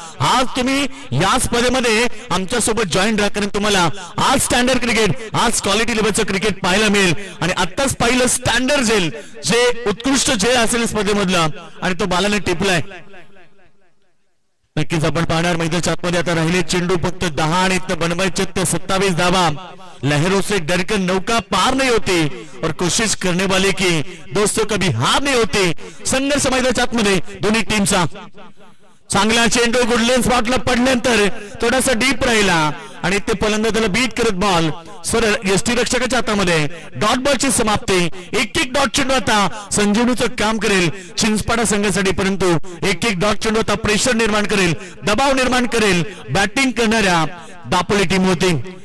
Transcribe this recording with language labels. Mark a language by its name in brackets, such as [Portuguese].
[Marathi] आज तुम्ही या स्पर्धेमध्ये आमच्या सोबत जॉईन राहा कारण तुम्हाला आज स्टँडर्ड क्रिकेट आज क्वालिटी लेवलचं क्रिकेट पाहायला मिळेल. आणि आताच पाहिलं स्टँडर्ड झेल जे उत्कृष्ट झेल असेल स्पर्धेमधलं आणि तो बालाने टिपलाय. नक्कीच आपण पाहणार मैदानाच्या आतमध्ये आता राहिले चेंडू फक्त 10 आणि बनवायचे 27 धावा. [Hindi] लहरों से डरकर नौका पार नहीं होती और कोशिश करने वाले की दोस्तों कभी हार नहीं होती. [Marathi] संघर्ष मैदानाच्या आतमध्ये दोन्ही टीमचा चांगला चेंडू गुडलेन स्पॉटला पडल्यानंतर थोडासा डीप राहिला आणि ते फलंदाजाला बीट करत बॉल सरळ यष्टीरक्षकाच्या हातामध्ये. डॉट बॉलची समाप्ती. एक एक डॉट चेंडू आता संजीवनीचं काम करेल चिंचपाडा संघासाठी परंतु एक एक डॉट चेंडू आता प्रेशर निर्माण करेल दबाव निर्माण करेल बॅटिंग करणाऱ्या दापोली टीम होती.